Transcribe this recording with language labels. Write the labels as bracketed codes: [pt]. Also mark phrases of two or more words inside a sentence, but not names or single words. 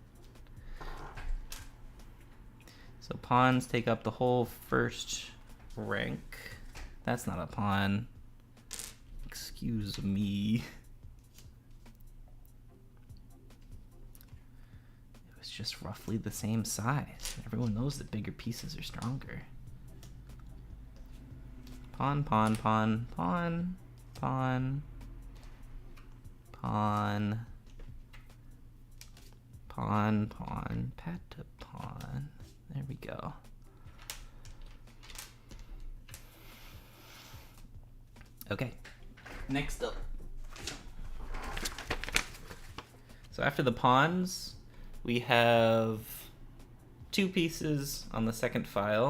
[en] So pawns take up the whole first rank. That's not a pawn. Excuse me. It was just roughly the same size. Everyone knows that bigger pieces are stronger. Pawn, pawn, pawn, pawn, pawn, pawn, pawn, pawn, pat to pawn. There we go. Okay, next up. So after the pawns, we have 2 pieces on the second file.